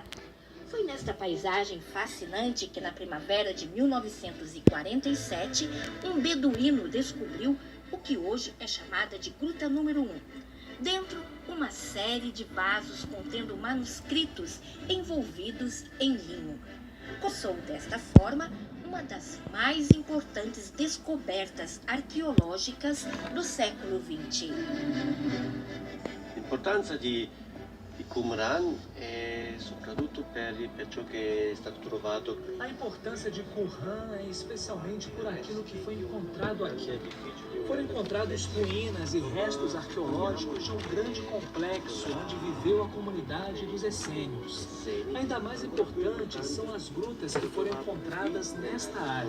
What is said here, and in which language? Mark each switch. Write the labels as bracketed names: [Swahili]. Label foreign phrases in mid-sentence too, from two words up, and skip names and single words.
[Portuguese] Foi nesta paisagem fascinante que, na primavera de 1947, um beduíno descobriu o que hoje é chamada de Gruta Número 1. Dentro, uma série de vasos contendo manuscritos envolvidos em linho. Começou desta forma uma das mais importantes descobertas arqueológicas do século XX. [Italian] L'importanza di Qumran è soprattutto per ciò che è stato trovato. [Portuguese] A importância de Qumran é especialmente por aquilo que foi encontrado aqui. Foram encontrados ruínas e restos arqueológicos de um grande complexo onde viveu a comunidade dos essênios. Ainda mais importantes são as grutas que foram encontradas nesta área.